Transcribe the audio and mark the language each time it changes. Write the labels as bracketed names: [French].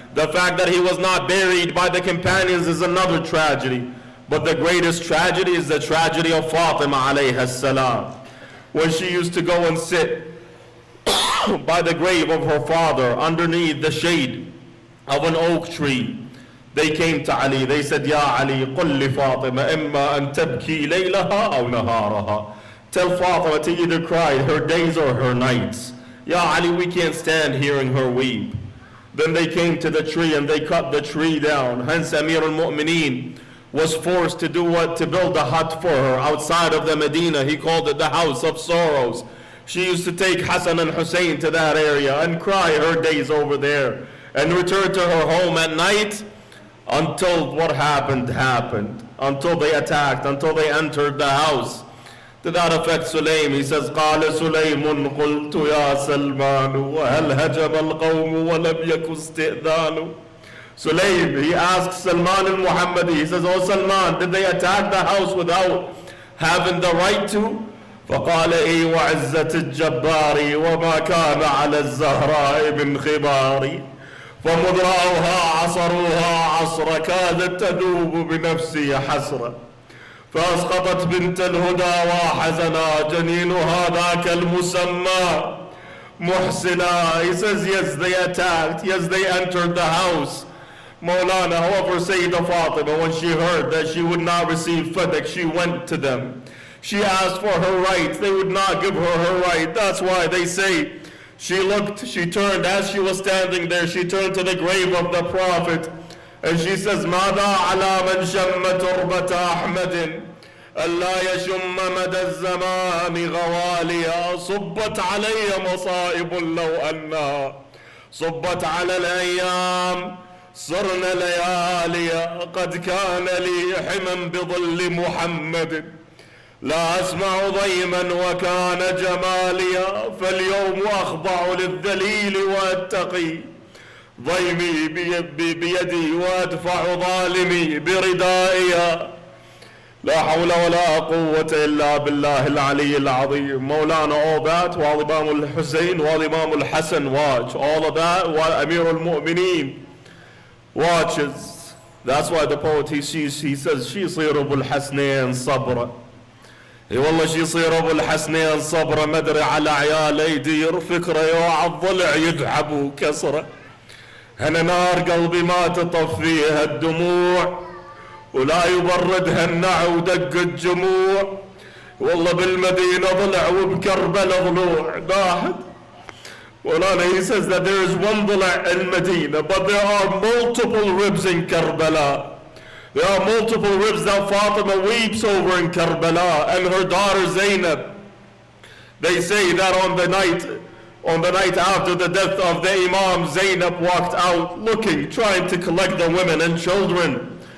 [English] The fact that he was not buried by the companions is another tragedy. But the greatest tragedy is the tragedy of Fatima alayhi salam. When she used to go and sit by the grave of her father underneath the shade of an oak tree. They came to Ali. They said, [Arabic] Ya Ali, قل لفاطمة إما أن تبكي ليلها أو نهارها. [English] Tell Fatima to either cry her days or her nights. Ya Ali, we can't stand hearing her weep. Then they came to the tree and they cut the tree down. Hence Amir al-Mu'mineen was forced to do what? To build a hut for her outside of the Medina. He called it the House of Sorrows. She used to take Hassan and Hussein to that area and cry her days over there and return to her home at night until what happened. Until they attacked, until they entered the house. To that effect, Sulaim, he says, [Arabic] قال سليم قلت يا سلمان وهل هجم القوم ولم يك استئذان. [English] Sulaim, he asks Salman al-Muhammadi, he says, oh Salman, did they attack the house without having the right to? [Arabic] فقال إي وعزة الجبار وما كان على الزهراء من خباري فمذ رأوها عصروها عصر كادت تذوب بنفسي حسرة فأسقطت بنت الهدى وحزنا جنينها ذاك المسمى محسنا. [English] He says, yes, they attacked, yes, they entered the house. Maulana, however, Sayyidah Fatima, when she heard that she would not receive FedEx, she went to them. She asked for her rights. They would not give her her right. That's why they say she turned, as she was standing there, she turned to the grave of the Prophet and she says, [Arabic] ماذا على من شم تربة أحمد ألا يشم مدى الزمان غواليا صبت علي مصائب لو أنها صبت على الأيام صرنا لياليا قد كان لي حما بظل محمد لا أسمع ضيما وكان جماليا فاليوم أخضع للذليل وأتقي ضيمي بيدي وأدفع ظالمي بردائيا لا حول ولا قوة إلا بالله العلي العظيم. [English] Maulana, all that while Imam al-Hussein, while Imam al-Hassan watch, all of that while Amir al-Mu'mineen watches. That's why the poet he says [Arabic] شي يصير أبو الحسنين صبرا. والله شي يصير أبو الحسنين صبرا مدري على عياله يدير فكرة يوعى الضلع يذهب كسرة. هنا نار قلبي ما تطفيها الدموع ولا يبردها النعو دق الجموع والله بالمدينة ضلع وبكربلاء ضلوع ضاحت. [English] Well, he says that there is one ضلع in Medina, but there are multiple ribs in Karbala. There are multiple ribs that Fatima weeps over in Karbala and her daughter Zainab. They say that on the night after the death of the Imam, Zainab walked out looking, trying to collect the women and children.